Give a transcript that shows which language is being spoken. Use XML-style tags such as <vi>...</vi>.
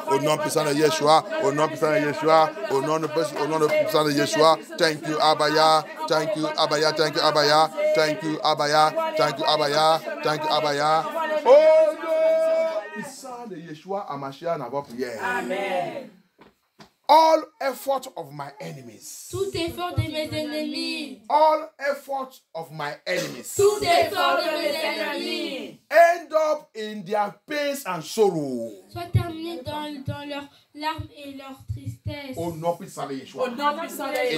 <fr>Au nom puissant de Yeshua. Au nom puissant de Yeshua. Au nom puissant de Yeshua.</fr> <en>Thank you, Abaya. Thank you, Abaya. Thank you, Abaya. Thank you, Abaya. Thank you, Abaya. Thank you, Abaya.</en> <fr>Oh non! Puissant de Yeshua Hamashiach dans votre prière. Amen.</fr> <en>All effort of my enemies.</en> <fr>Tout effort de mes ennemis.</fr> <en>All effort of my enemies.</en> <fr>Tout effort de mes ennemis.</fr> <en>End up in their pains and sorrow.</en> <fr>Soit terminé dans leurs larmes et leur tristesse. Au nom puissant de Yeshua. Au nom puissant de Yeshua.</fr>